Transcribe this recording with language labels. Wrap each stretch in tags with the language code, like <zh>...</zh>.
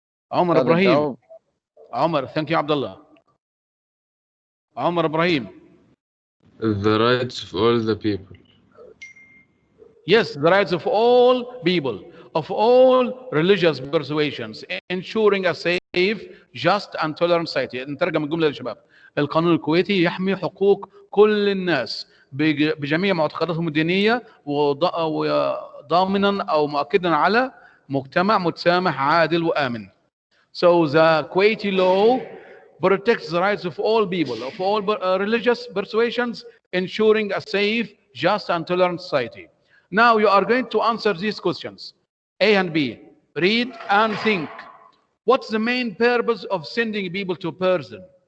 <en>Omar Ibrahim. Omar, thank you, Abdullah. Omar Ibrahim. The rights of all the people. Yes, the rights of all people, of all religious persuasions, ensuring a safe, just, and tolerant society.</en> <ar>نترجم الجملة للشباب. القانون الكويتي يحمي حقوق كل الناس بجميع معتقداتهم الدينية وضامنا أو مؤكدا على مجتمع متسامح عادل وآمن.</ar> <en>So the Kuwaiti law protects the rights of all people, of all religious persuasions, ensuring a safe, just, and tolerant society. Now you are going to answer these questions, A and B. Read and think. What's the main purpose of sending people to prison?</en>